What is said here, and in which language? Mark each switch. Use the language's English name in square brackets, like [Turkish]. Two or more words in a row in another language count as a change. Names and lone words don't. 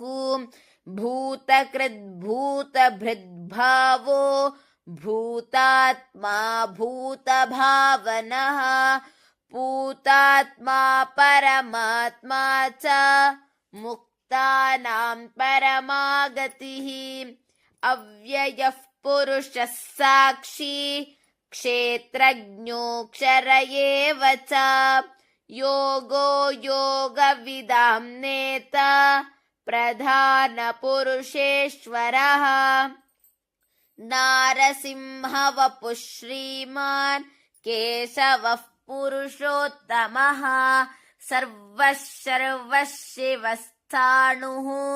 [Sanskrit] ಭೂತಕೃದ್ ಭೂತಭೃದ್ಭಾವೋ ಭೂತಾತ್ಮಾ ಭೂತಭಾವನಃ ಭೂತಾತ್ಮಾ ಪರಮಾತ್ಮಾ ಚ ಮುಕ್ತಾನಾಂ ಪರಮಾಗತಿಃ ಅವ್ಯಯಃ ಪುರುಷಃ ಸಾಕ್ಷಿ ಕ್ಷೇತ್ರಜ್ಞೋಕ್ಷರ ಏವ ಚ ಯೋಗೋ ಯೋಗವಿದಾಂ ನೇತ ಪ್ರಧಾನ ಪುರುಷೇಶ್ವರಃ ನಾರಸಿಂಹ ವಪುಃ ಶ್ರೀಮಾನ್ ಕೇಶವಃ ಪುರುಷೋತ್ತಮಃ ಸರ್ವಃ ಸರ್ವಃ ಶಿವಸ್ಥಾಣುಃ